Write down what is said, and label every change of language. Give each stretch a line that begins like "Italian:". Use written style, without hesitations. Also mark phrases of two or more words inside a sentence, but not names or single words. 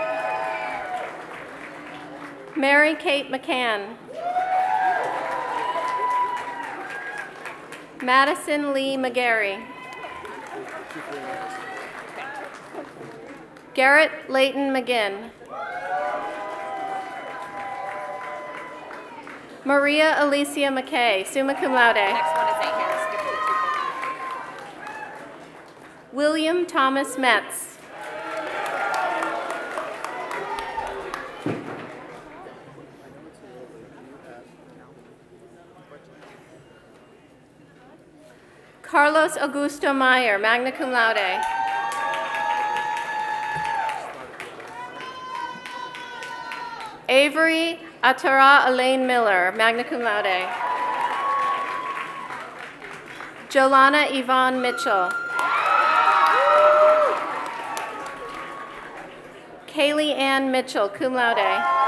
English: Mary Kate McCann. Madison Lee McGarry. Garrett Layton McGinn. Maria Alicia McKay,
Latin: summa cum laude.
English: Next one is A here. William Thomas Metz. Carlos Augusto Meyer,
Latin: magna cum laude.
English: Avery Atara Elaine Miller,
Latin: magna cum laude.
English: Jolana Yvonne Mitchell. Kaylee Ann Mitchell,
Latin: cum laude.